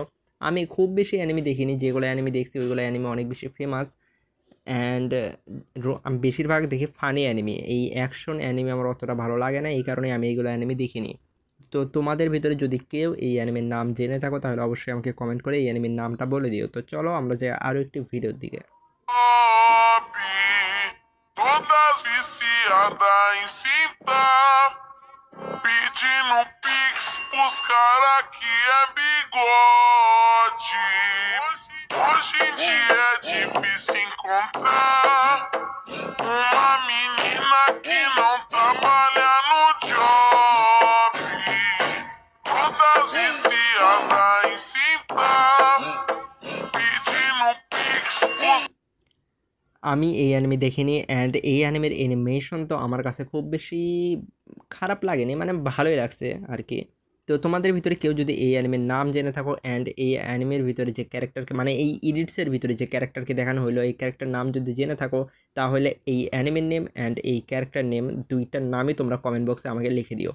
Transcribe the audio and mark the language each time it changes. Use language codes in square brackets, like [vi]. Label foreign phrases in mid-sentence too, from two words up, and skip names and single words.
[bn] আমি খুব বেশি অ্যানিমে দেখিনি, যেগুলো অ্যানিমে দেখছি ওইগুলো অ্যানিমে অনেক বেশি ফেমাস। অ্যান্ড আমি বেশিরভাগ দেখি [en] funny anime, [bn] এই [en] action anime [bn] আমার অতটা ভালো লাগে না, এই কারণে আমি এইগুলো অ্যানিমে দেখিনি। তো তোমাদের ভিতরে যদি কেউ এই অ্যানিমের নাম জেনে থাকো তাহলে অবশ্যই আমাকে কমেন্ট করে এই অ্যানিমের নামটা বলে দিও। তো চলো আমরা যাই আরও একটি ভিডিওর দিকে। [pt] Todas viciadas em cintar, pedindo pix pros cara que é bigode. Hoje em dia é difícil encontrar uma menina que não trabalha no job. Todas viciadas em cintar, pedindo pix pros [bn] আমি এই অ্যানিমে দেখিনি। অ্যান্ড এই অ্যানিমের অ্যানিমেশন তো আমার কাছে খুব বেশি খারাপ লাগেনি, মানে ভালোই লাগছে আর কি। তো তোমাদের ভিতরে কেউ যদি এই অ্যানিমের নাম জেনে থাকো অ্যান্ড এই অ্যানিমের ভিতরে যে ক্যারেক্টারকে, মানে এই ইডিটসের ভিতরে যে ক্যারেক্টারকে দেখানো হলো এই ক্যারেক্টার নাম যদি জেনে থাকো তাহলে এই অ্যানিমের নেম অ্যান্ড এই [en] character name [bn] দুইটার নামই তোমরা কমেন্ট বক্সে আমাকে লিখে দিও।